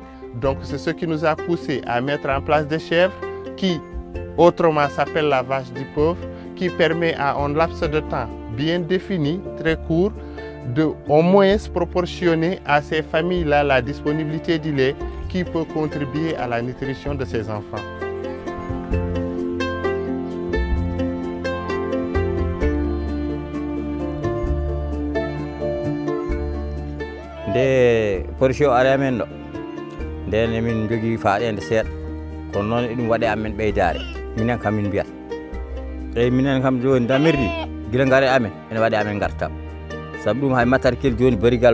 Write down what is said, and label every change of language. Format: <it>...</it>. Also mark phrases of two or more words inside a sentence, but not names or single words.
<fr>Donc c'est ce qui nous a poussé à mettre en place des chèvres qui, autrement, s'appelle la vache du pauvre, qui permet à un laps de temps bien défini, très court, de au moins proportionner à ces familles-là la disponibilité du lait qui peut contribuer à la nutrition de ces enfants.</fr> <ff>nde portio ari amen ɗo nden emin jogui faaɗede seeɗa kono noon eɗum waɗe amen ɓeydare minen kam min mbiyat eyyi minen kam joni damirdi guila gaare amen ene waɗe amen gartam saabu ɗum hay matarkel joni barigal</ff>